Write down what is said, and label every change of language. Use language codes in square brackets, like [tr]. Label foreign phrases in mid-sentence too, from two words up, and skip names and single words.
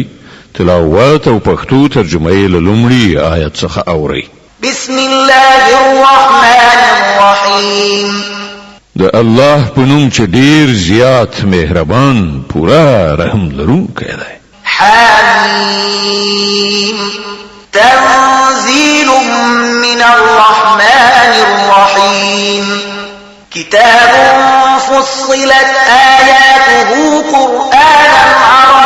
[ps] تلاوت او پښتو ترجمه یې له لومړي آیت څخه اورئ. [ar] بسم الله الرحمن الرحیم. [ps] د الله په نوم چې ډیر زیات مهربان پورا رحم لرونکی دی. [ar] حمیم تنزیل من الرحمن الرحیم. كتاب فصلت آياته قرآنا عربيا لقوم يعلمون. [ps] کله چې د هغو پیغمبرانو هغو ته هیڅ ګټه نشوه رسولی ځکه چې همدغه د الله ټاکلې کړنلاره ده او په دې وخت کې کافران په زیان کې وغورځېدل.